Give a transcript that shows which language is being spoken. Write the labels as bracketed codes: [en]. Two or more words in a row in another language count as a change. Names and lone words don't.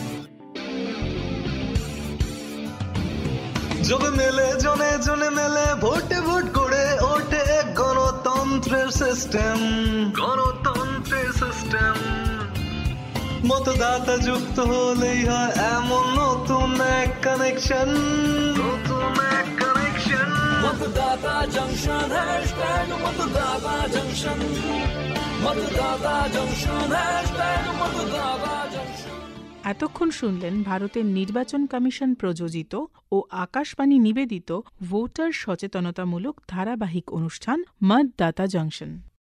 [bn] যবে মেলে জনে জনে মেলে, ভোটে ভোট করে ওঠে গণতন্ত্রের সিস্টেম, গণতন্ত্রের সিস্টেম। মতদাতা যুক্ত হলেই হয় এমন নতুন এক কানেকশন, নতুন এক কানেকশন। [hi] मतदाता जंक्शन हैशटैग मतदाता जंक्शन, मतदाता जंक्शन हैशटैग मतदाता जंक्शन। [bn] এতক্ষণ শুনলেন ভারতের নির্বাচন কমিশন প্রযোজিত ও আকাশবাণী নিবেদিত ভোটার সচেতনতামূলক ধারাবাহিক অনুষ্ঠান মতদাতা জংশন।